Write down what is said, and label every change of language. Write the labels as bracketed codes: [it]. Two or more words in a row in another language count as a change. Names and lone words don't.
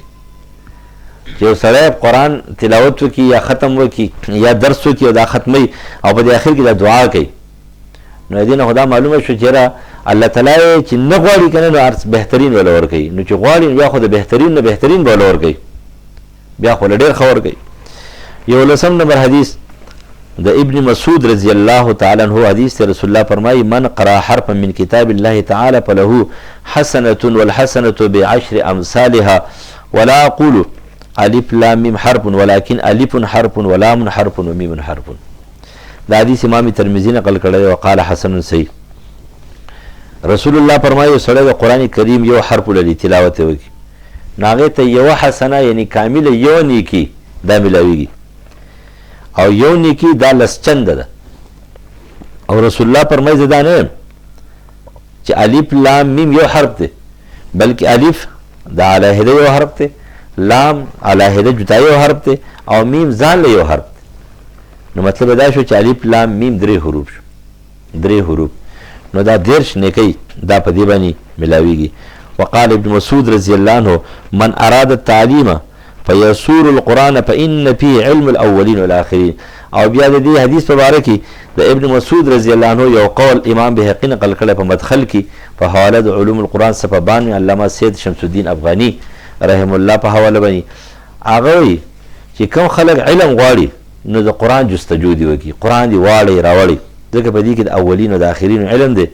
[ps] چې یو سړی قرآن تلاوت وکړي یا ختم وکړي یا درس وکړي او دا ختموي او په دې آخر کې دا دعا کوي، نو دې نه خو دا معلومه شو چې الله تعالی چې نه غواړي که نه نو بهترین به له ورکوي. نو چې غواړي نو بیا خو د بهترین نه بهترین به له ورکوي، بیا خو له ډېر ښه ورکوي. 11 نمبر حدیث د ابن مسعود رضی الله تعالی عنہ حدیث ته رسول الله فرمایي [ar] من قرأ حرفا من کتاب الله تعالی فله حسنة والحسنة ب10 امثالها ولا اقول الف لام میم حرف ولكن الف حرف ولام حرف ومیم حرف. [ps] دا حدیث امام ترمذی نقل کړی او [ar] قال حسن صحیح. [ps] رسول الله فرمایي سړی د قرآن کریم یو حرف لري تلاوت وکړي نو هغې ته یوه حسنه یعنی کامله یو نیکي دا میلاویږي او یو نیکي دا 10 چنده ده. او رسول الله فرمایي زه دا نه یم چې الف لام میم یو حرف دی، بلکې الف دا علیحده یو حرف دی، لام علیحده جدا یو حرف دی او میم ځان له یو حرف دی. نو مطلب دا شو چې الف لام میم 3 حروف شو 3 حروف نو دا 10 نیکی دا په دې باندې ملاویږي. [ar] وقال ابن مسعود رضی الله عنه من اراد التعلیم فيسور القرآن فإن فيه علم الاولین والآخرین. [ps] او بیا د دې حدیث مبارک کې د ابن مسعود رضی الله عنه یو قول امام بهقی نقل کړی په مدخل کې په حواله د علوم القرآن صفحه 92 علامه سید شمس الدین افغانی رحم الله په حواله باندې هغه وایي چې کوم خلک علم غواړي نو د قرآن جستجو دي وکړي، قرآن دې واړی راوړي، ځکه په دې کې د اولین او د آخرین علم دی.